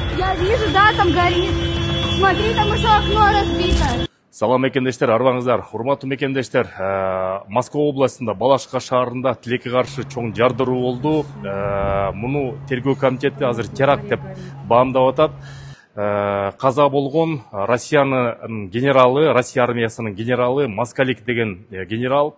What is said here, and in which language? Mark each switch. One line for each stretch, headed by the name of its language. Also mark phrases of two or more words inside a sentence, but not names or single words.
Russian: Я вижу, да, там горит. Смотри, там еще окно разбито.
Kyrgyz: Салам мекендештер, арбаңыздар. Урматтуу мекендештер, Москва областында Балашка шаарында тилекке каршы чоң жардыруу болду. Муну тергөө комитети азыр теракт деп баамдап атат. Каза болгон Россиянын генералы, Россия армиясынын генералы Москалик деген генерал.